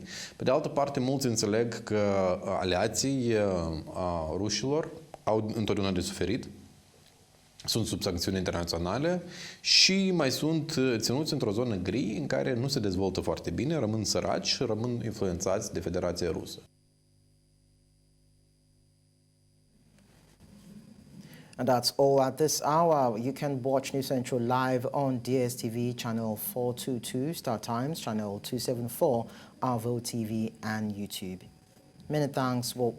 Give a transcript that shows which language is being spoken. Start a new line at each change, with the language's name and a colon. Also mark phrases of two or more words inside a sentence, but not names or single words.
Romanian: Pe de altă parte, mulți înțeleg că aliații rușilor au întotdeauna de suferit, sunt sub sancțiuni internaționale și mai sunt ținuți într-o zonă gri în care nu se dezvoltă foarte bine, rămân săraci și rămân influențați de Federația Rusă.
English: And that's all at this hour. You can watch News Central live on DSTV channel 422, Star Times channel 274, Arvo TV and YouTube. Many thanks for watching.